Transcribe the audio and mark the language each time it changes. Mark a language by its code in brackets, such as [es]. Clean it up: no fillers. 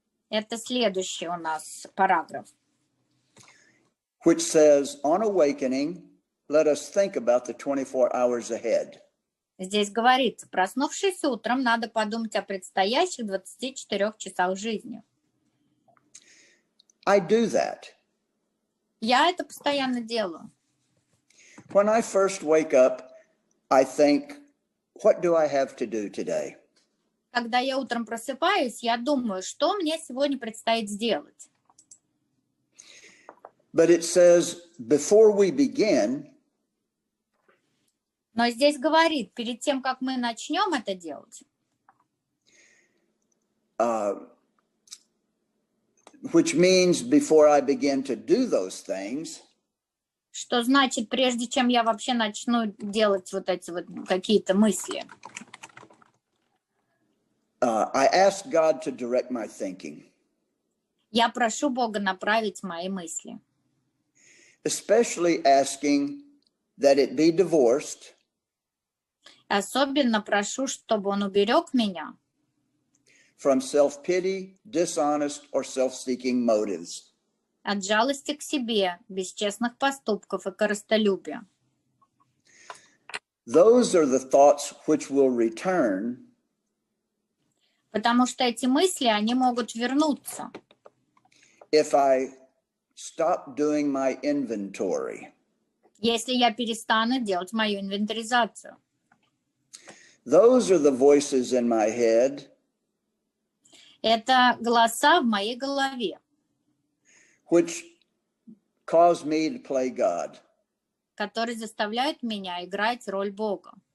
[ru] Это следующий у нас параграф. [en] Which says, on awakening, let us think about the 24 hours ahead. [ru] Здесь говорится, проснувшись утром, надо подумать о предстоящих 24 часах жизни. [en] I do that. [ru] Я это постоянно делаю. [en] When I first wake up, I think, what do I have to do today? [ru] Когда я утром просыпаюсь, я думаю, что мне сегодня предстоит сделать. [en] But it says, before we begin, [ru] но здесь говорит, перед тем, как мы начнем это делать, [en] which means before I begin to do those things, [ru] что значит, прежде чем я вообще начну делать вот эти вот какие-то мысли, [en] I ask God to direct my thinking. [ru] Я прошу Бога направить мои мысли. [en] Especially asking that it be divorced. [ru] Особенно прошу, чтобы он уберег меня [en] from self-pity, dishonest, or self-seeking motives. [ru] От жалости к себе, бесчестных поступков и корыстолюбия. [en] Those are the thoughts which will return. [ru] Потому что эти мысли, они могут вернуться. [en] If I stop doing my inventory. [ru] Если я перестану делать мою инвентаризацию. [en] Those are the voices in my head. [ru] Это голоса в моей голове. [en] Which cause me to play God. [ru] Которые заставляют меня играть роль Бога.